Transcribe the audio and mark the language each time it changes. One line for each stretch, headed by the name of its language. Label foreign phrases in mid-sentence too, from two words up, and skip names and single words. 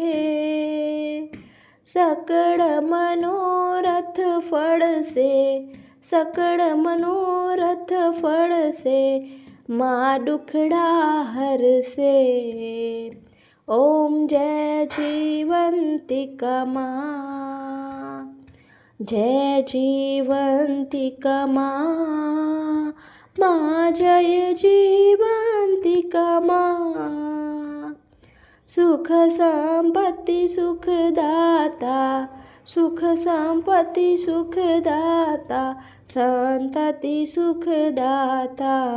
Gujarati: સકળ મનોરથ ફળશે, સકળ મનોરથ ફળશે, મા દુખડા હરશે. ઓમ જય જીવંતિકા મા.
Hindi: जय जीवन्तिका माँ, माँ जय जीवन्तिका माँ। सुख संपत्ति सुखदाता, सुख संपत्ति सुखदाता, संतति सुखदाता।